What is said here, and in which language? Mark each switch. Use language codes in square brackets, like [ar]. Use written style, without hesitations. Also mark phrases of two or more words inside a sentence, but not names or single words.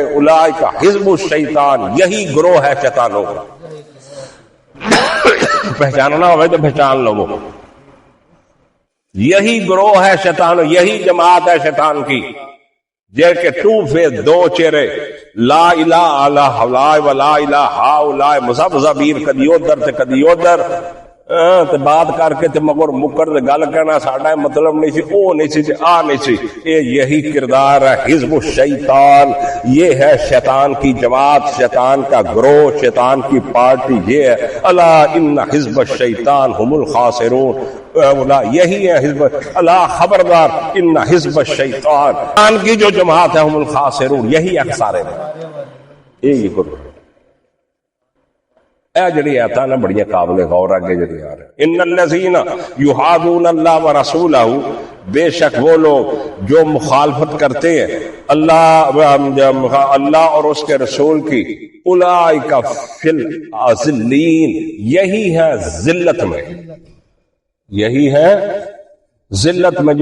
[ar] اولئک حزب الشیطان، [ur] یہی گروہ ہے شیطانوں کا. پہچاننا ہوئے تو پہچان لو، یہی گروہ ہے شیطان، یہی جماعت ہے شیطان کی، جے کے [en] two face, [ur] دو چہرے، [ar] لا الہ الا اللہ ولا الہ ہاؤلاء، [ur] مذبذبین، [pa] کدی ادھر تے کدی ادھر. تے بات کر کے تے مگر مکر دے گل کہنا ساڈا مطلب نہیں سی، او نہیں سی، آ نہیں سی. [ur] یہی کردار ہے [ar] حزب الشیطان. [ur] یہ ہے شیطان کی جماعت، شیطان کا گروہ، شیطان کی پارٹی. یہ ہے [ar] الا ان حزب الشیطان هم الخاسرون. [ur] یہی ہے حزب اللہ، خبردار [ar] ان حزب الشیطان [ur] کی جو جماعت ہے [ar] هم الخاسرون، [ur] یہی ہے خسارے میں. [pa] یہی کرو اے جڑی آیتاں نا بڑی قابل غور آگے جڑی آ رہے. [ar] ان الذین یحادون اللہ ورسولہ، [ur] بے شک وہ لوگ جو مخالفت کرتے ہیں اللہ اور اس کے رسول کی، [ar] اولئک فی الذلین، [ur] یہی ہے ذلت میں، یہی ہے ذلت میں.